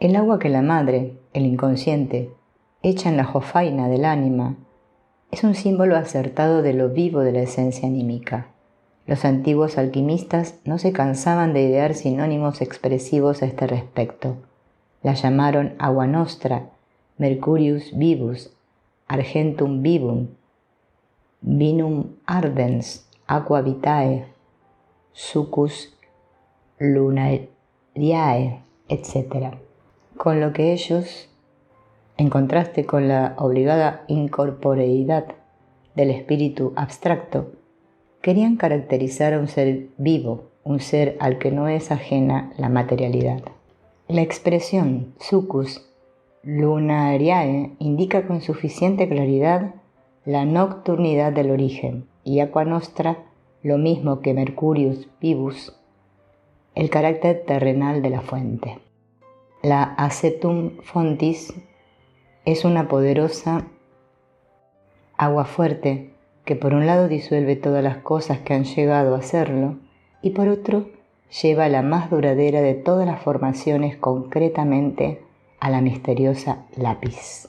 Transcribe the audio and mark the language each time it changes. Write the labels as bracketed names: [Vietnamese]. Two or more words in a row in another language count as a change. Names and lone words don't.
[Spanish] El agua que la madre, el inconsciente, echa en la jofaina del ánima es un símbolo acertado de lo vivo de la esencia anímica. Los antiguos alquimistas no se cansaban de idear sinónimos expresivos a este respecto. La llamaron agua nostra, [Latin] mercurius vivus, argentum vivum, vinum ardens, aqua vitae, succus lunariae, [Spanish] etc. Con lo que ellos, en contraste con la obligada incorporeidad del espíritu abstracto, querían caracterizar a un ser vivo, un ser al que no es ajena la materialidad. La expresión [Latin] succus lunariae [Spanish] indica con suficiente claridad la nocturnidad del origen, y [Latin] aqua nostra, [Spanish] lo mismo que [Latin] mercurius vivus, [Spanish] el carácter terrenal de la fuente. La [Latin] acetum fontis [Spanish] es una poderosa agua fuerte que por un lado disuelve todas las cosas que han llegado a hacerlo y por otro lleva la más duradera de todas las formaciones concretamente a la misteriosa lápiz.